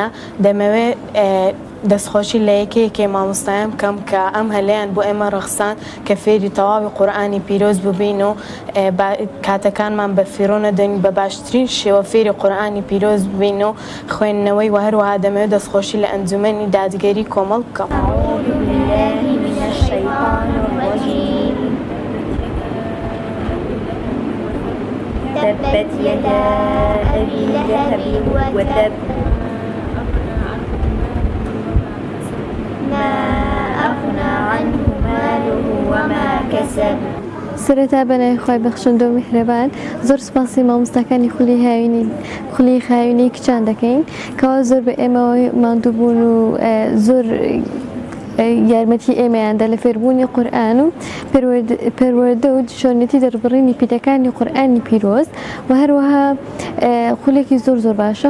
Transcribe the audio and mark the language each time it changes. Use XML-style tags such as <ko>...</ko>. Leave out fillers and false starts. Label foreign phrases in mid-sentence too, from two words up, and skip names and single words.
<ckb>دەمەوێت دەستخۆشی لە یەکەیەکێ مامۆستایان بکەم کە ئەم هەلەیان بۆ ئێمە ڕەخسان کە فێری تەواوی قورئانی پیرۆز ببین و کاتەکانمان بە فیرۆ نەدەین، بە باشترین شێوە فێری قورئانی پیرۆز ببین و خوێندنەوەی و هەروەها دەمەوێت دەستخۆشی لە ئەنجومەنی دادگەری کۆمەڵ بکەم.</ckb> <ar>تبت يدا أبي لهب وتب ما أغنى عنه ماله وما كسب.</ar> <ckb>سەرەتا بەنای خوای بەخشندە و میهرەبان زۆر سوپاسی مامۆستاکانی خولی هاوینەی کچان دەکەین کەوا زۆر بە ئێمەوەی ماندوو بوون و زۆر یارمەتی ئێمەیاندا لە فێربوونی قورئان و پەروەردە و شۆرنەتی دەربڕینی پیتەکانی قورئانی پیرۆز و هەروەها خولێکی زۆر باشە.</ckb>